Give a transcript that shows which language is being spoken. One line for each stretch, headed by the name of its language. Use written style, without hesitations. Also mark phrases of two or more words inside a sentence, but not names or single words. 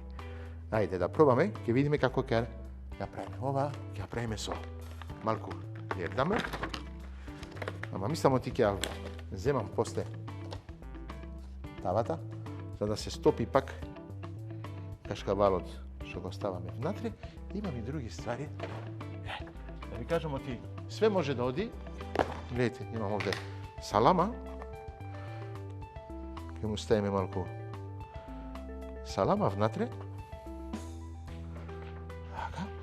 Macedonian: Ајде да пробаме, ќе видиме како ќе направиме. Ова ќе правиме со малку јердаме. Ама мислам оти ќе земам после тавата, за да се стопи пак кашкавалот што го ставаме внатре. Имам и други ствари. Да ви кажемо ти, све може да оди. Гледайте, имам овде салама. Ќе му ставиме малку салама внатре. Така.